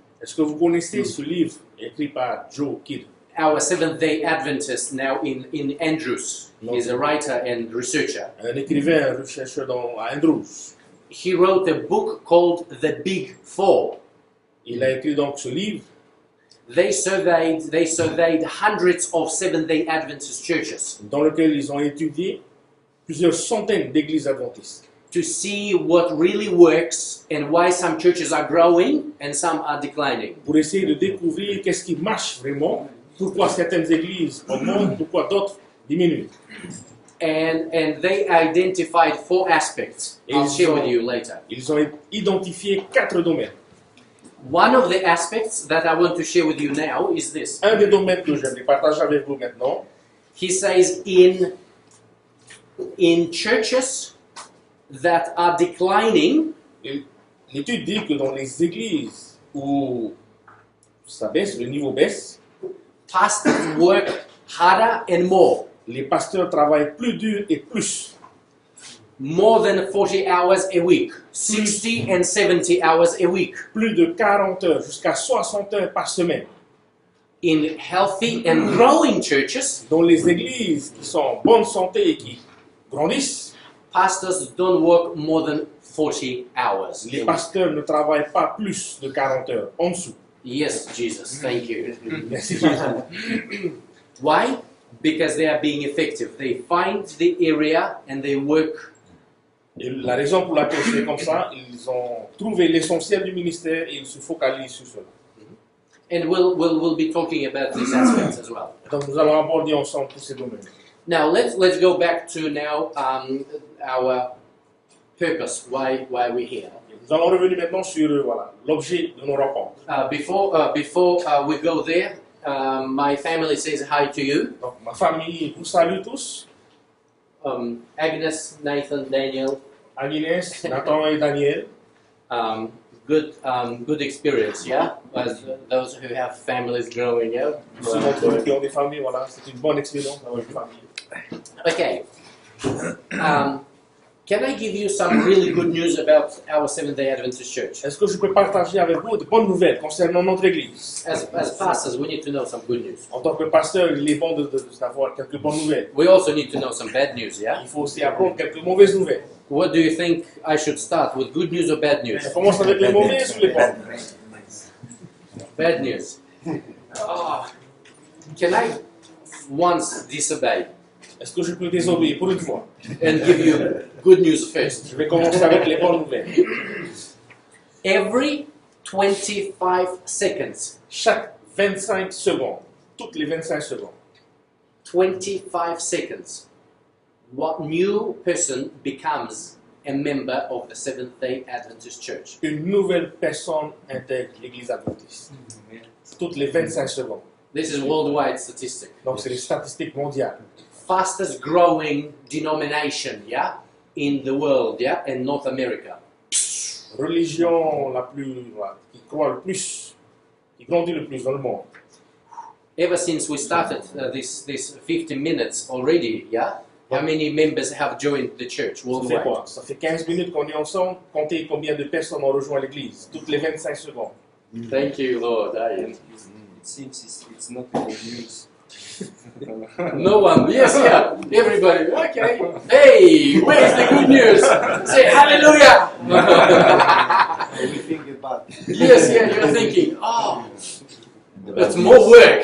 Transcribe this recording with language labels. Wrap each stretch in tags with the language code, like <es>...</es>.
<fr>Est-ce que vous connaissez ce livre écrit par Joe Kidd?</fr> <en>our Seventh-day Adventist now in Andrews. No. He's a writer and researcher.</en> <fr>Un écrivain, un chercheur à Andrews.</fr> <en>He wrote a book called The Big Four.</en> <fr>Il a écrit donc ce livre.</fr> <en>They surveyed hundreds of Seventh-day Adventist churches</en> <fr>Dans lequel ils ont étudié plusieurs centaines d'églises adventistes</fr> <en>to see what really works and why some churches are growing and some are declining.</en> <fr>pour essayer de découvrir qu'est-ce qui marche vraiment, pourquoi certaines églises augmentent, pourquoi d'autres diminuent.</fr> <en>And they identified 4 aspects. I'll share with you later.</en> <fr>Ils ont identifié 4 domaines.</fr> <en>One of the aspects that I want to share with you now is this.</en> <fr>Un des domaines que j'aimerais partager avec vous maintenant,</fr> <en>He says in churches that are declining,</en> <fr>l'étude dit que dans les églises où ça baisse, le niveau baisse,</fr> <en>pastors work harder and more.</en> <fr>les pasteurs travaillent plus dur et plus.</fr> <en>More than 40 hours a week, 60 and 70 hours a week.</en> <fr>Plus de 40 heures, jusqu'à 60 heures par semaine.</fr> <en>In healthy and growing churches,</en> <fr>Dans les églises qui sont en bonne santé et qui grandissent,</fr> <en>pastors don't work more than 40 hours.</en> <fr>les pasteurs ne travaillent pas plus de 40 heures, en dessous.</fr> <en>Yes, Jesus, thank you.</en> <fr>Merci Jésus.</fr> <en>Why? Because they are being effective. They find the area and they work.</en> <fr>Et la raison pour laquelle c'est comme ça, ils ont trouvé l'essentiel du ministère et ils se focalisent sur cela.</fr> <en>And we'll be talking about these aspects as well.</en> <fr>Donc nous allons aborder ensemble tous ces domaines.</fr> <en>Now let's go back to now our purpose. Why we're here.</en> <fr>Nous allons revenir maintenant sur voilà, l'objet de nos rencontres.</fr> <en>Before we go there, my family says hi to you.</en> <fr>Donc ma famille vous salue tous.</fr> <en>Agnes, Nathan, Daniel.</en> <fr>Agnès, Nathan et Daniel.</fr> <en>Good experience, yeah. As those who have families growing up.</en> <fr>Ceux d'entre vous qui ont des familles, voilà, c'est une bonne expérience d'avoir une famille.</fr> <en>Okay. Can I give you some really good news about our Seventh-day Adventist Church?</en> <fr>Est-ce que je peux partager avec vous de bonnes nouvelles concernant notre église?</fr> <en>As pastors, we need to know some good news.</en> <fr>En tant que pasteur, il est bon d'avoir quelques bonnes nouvelles.</fr> <en>We also need to know some bad news, yeah?</en> <fr>Il faut aussi apprendre quelques mauvaises nouvelles.</fr> <en>What do you think I should start with, good news or bad news?</en> <fr>On commence avec les mauvaises ou les bonnes?</fr> <en>Bad news. Oh, can I once disobey</en> <fr>Est-ce que je peux désobéir pour une fois?</fr> <en>and give you good news first?</en> <fr>Je vais commencer avec les bonnes nouvelles.</fr> <en>Every 25 seconds,</en> <fr>Chaque 25 secondes, toutes les 25 secondes,</fr> <en>25 seconds, what new person becomes a member of the Seventh-day Adventist Church.</en> <fr>Une nouvelle personne intègre l'église adventiste. Toutes les 25 secondes.</fr> <en>This is worldwide statistic.</en> <fr>Donc c'est les statistiques mondiales.</fr> <en>Fastest growing denomination, yeah, in the world, yeah, in North America.</en> <fr>Religion la plus, voilà, qui croît le plus, qui grandit le plus dans le monde.</fr> <en>Ever since we started this 50 minutes already, yeah, how many members have joined the church</en> <fr>Ça fait</fr> <en>worldwide?</en> <fr>quoi? Ça fait 15 minutes qu'on est ensemble. Comptez combien de personnes ont rejoint l'église. Toutes les 25 secondes.</fr> <en>Thank you, Lord. Aye. It seems it's not good news. No one. Yes, yeah. Everybody. Okay. Hey, where's the good news? Say hallelujah. We think about Yes, yeah. You're thinking, oh, that's more work.</en>